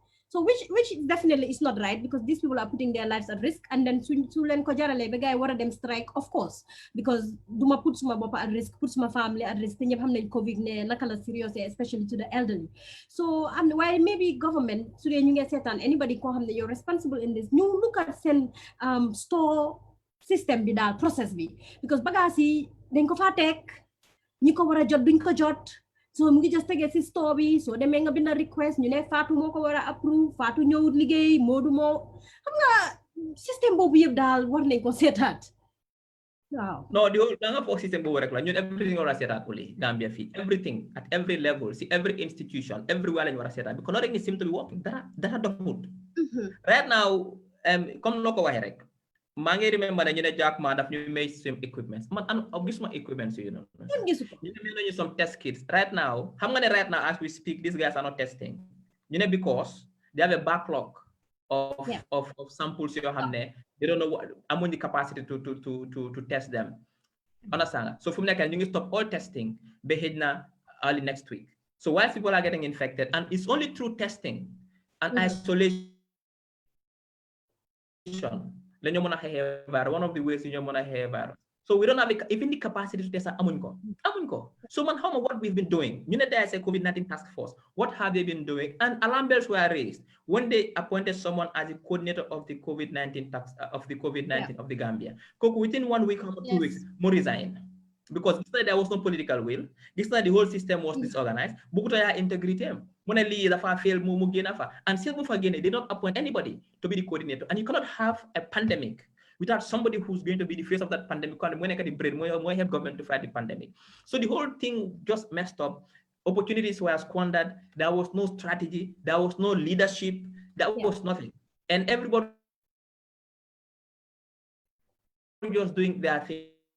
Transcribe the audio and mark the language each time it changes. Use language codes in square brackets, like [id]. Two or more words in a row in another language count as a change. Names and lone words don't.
[en] So which definitely is not right because these people are putting their lives at risk and then [wo] su len ko jarale ba gay wara dem [en] strike of course because [wo] duma put suma bop [en] at risk put [wo] suma [en] family at risk [wo] te ñep xam nañ covid ne naka la [en] serious especially to the elderly so why maybe government [wo] su dee ñu ngi seetaan anybody ko xam ne [en] you're responsible in this [wo] ñu [en] look at [wo] seen [en] store system [wo] bi daal process bi because bagage yi dañ ko fa tek ñi ko wara jot duñ ko jot so mu ngi just tege si store bi so demee nga binda request ñu ne Fatou moo ko war a approve Fatou ñëwut liggéey Modou moo xam nga système boobu yëpp daal war nañ ko seetaat waaw no da nga foog système boobu rek la ñun everything war a seetaat uli Gambia fii [en] everything at every level [wo] si [en] every institution everywhere [wo] lañu war a seetaat [en] because nothing seems to be [wo] working dara doxut [en] right now [wo] comme noo ko waxee rek maa ngi remember ne ñu ne Jack Ma daf ñu may [en] some equipments [wo] man gisuma equipments yu noonu ñu ne nañu [en] some test kits right now [wo] xam nga ne [en] right now as we speak these guys are not testing [wo] ñu ne [en] because they have a backlog of samples [wo] yoo xam ne [en] they don't know amuñ the capacity to test them understand so [wo] fu mu nekk ñu ngi [en] stop all testing [wo] ba xëj na [en] early next week so while people are getting infected and it's only through testing and isolation one of the ways so we don't have even the capacity to test [wo] amuñ ko [en] so man how what we've been doing you know there's a COVID-19 task force what have they been doing and alarm bells were raised when they appointed someone as the coordinator of the COVID-19 of the Gambia within 1 week or 2 weeks more resign because there was no political will the whole system was disorganized bukuta ya integrity fail and since they did not appoint anybody to be the coordinator and you cannot have a pandemic without somebody who's going to be the face of that pandemic when the brain more help government to fight the pandemic so the whole thing just messed up opportunities were squandered there was no strategy there was no leadership there was nothing and everybody just doing their thing.